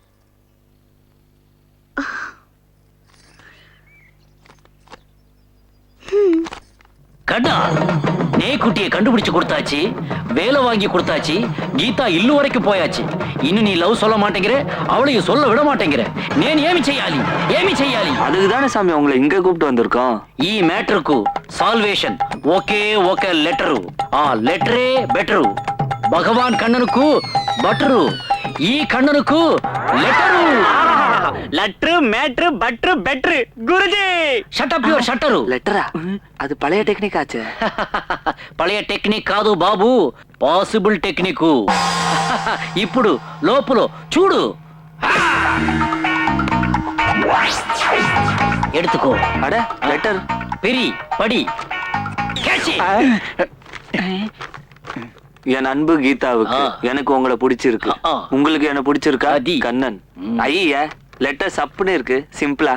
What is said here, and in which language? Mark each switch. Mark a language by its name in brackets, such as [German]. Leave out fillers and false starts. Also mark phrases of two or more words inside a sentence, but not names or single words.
[Tamil] கண்ணா, நேக்குட்டியை கண்டுபிடிச்சு கொடுத்தாச்சு, வேலை வாங்கி கொடுத்தாச்சு, கீதா இல்லு வரைக்கும் போயாச்சு. இன்னும் நீ லவ் சொல்ல மாட்டேங்கிற, அவளையும் சொல்ல விட மாட்டேங்கிற. [Telugu] నేను ఏమి చేయాలి? ఏమి చేయాలి? [Tamil] அதுக்குதானே சாமி உங்களை இங்க கூப்பிட்டு வந்திருக்கோம். [Telugu] ఈ మ్యాటర్ కు సాల్వేషన్ ఒకే ఒక లెటరు. ఆ లెటరే బెటరు. భగవాన్ కన్ననుకు బటరు, ఈ కన్ననుకు లెటరు. [English] letter matter butter better guruji. shut up your shutter. [Tamil] லெட்டரா? அது பழைய டெக்னிக் ஆச்சு. [Telugu] పழைய టెక్నిక్ కాదు బాబు, [English] possible technique. [Telugu] ఇప్పుడు లోపల చూడు. [Tamil] எடுத்துக்கோ. அட லெட்டர். பெரி படி. கேட்சி. என் அன்பு கீதாவுக்கு எனக்கு உங்களை பிடிச்சிருக்கு. உங்களுக்கு என்ன பிடிச்சிருக்கா? கண்ணன். ஐயா லெட்டர் சப்புன்னு இருக்கு, சிம்பிளா.